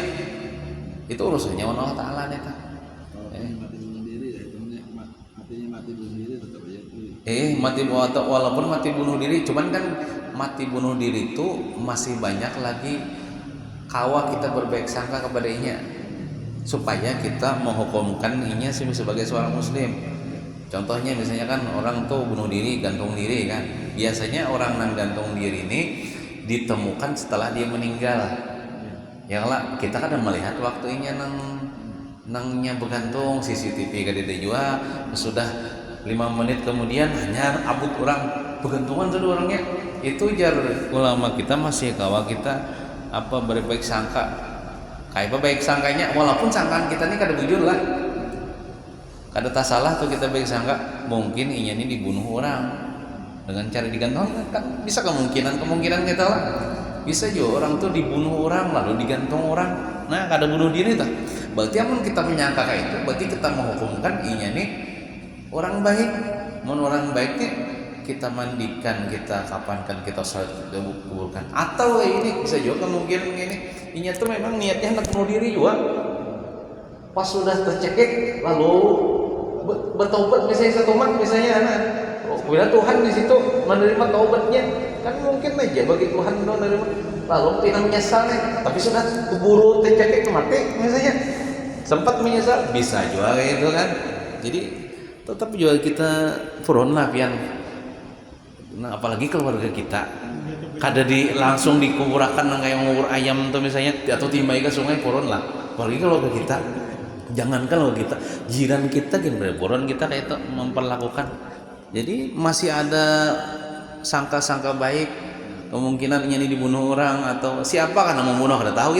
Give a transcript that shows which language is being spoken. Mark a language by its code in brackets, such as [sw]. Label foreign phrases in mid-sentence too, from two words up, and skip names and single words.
[bjn] Itu urusannya Allah Ta'ala nih kan. Walaupun mati bunuh diri, cuman kan mati bunuh diri itu masih banyak lagi kawa kita berbaik sangka kepada inya, supaya kita menghukumkan inya sebagai seorang muslim. [id] Contohnya misalnya kan orang tuh bunuh diri, gantung diri kan. Biasanya orang yang gantung diri ini ditemukan setelah dia meninggal. [bjn] Ya lah, kita kadang melihat waktunya nangnya bergantung CCTV kada juga sudah 5 menit kemudian hanya abut orang bergantungan sudah orangnya. Itu jar ulama kita masih kawa kita berbaik sangka. Kayak apa baik sangkanya, walaupun sangkaan kita ini kada bujur lah, kada tak salah tuh kita baik sangka mungkin inya ini dibunuh orang dengan cara digantung, kan bisa kemungkinan kita lah, bisa juga orang tuh dibunuh orang lalu digantung orang. Nah kada bunuh diri tuh, berarti amun kita menyangka kayak itu, berarti kita menghukumkan inya nih orang baik. Mun orang baik nih kita mandikan, kita kapankan, kita salat, kita kuburkan. [id] Atau ini bisa juga kemungkinan ini inya tuh memang niatnya hendak bunuh diri juga, pas sudah tercekik lalu bertobat misalnya setomat misalnya, bila Tuhan di situ menerima taubatnya, kan mungkin aja bagi Tuhan menerima, lalu tidak menyesal nih, tapi sudah keburu tercekik mati misalnya, sempat menyesal, bisa juga gitu kan. [bjn] Jadi tetap juga kita furon lah pian. Nah apalagi keluarga kita kada langsung dikuburakan kayak ngubur ayam tuh misalnya, atau timbai ke sungai furon lah. Apalagi keluarga kita, jangankan keluarga kita, jiran kita gimana furon kita kayak itu memperlakukan. [id] Jadi masih ada sangka-sangka baik, kemungkinan ini dibunuh orang atau siapa karena membunuh kada tahu.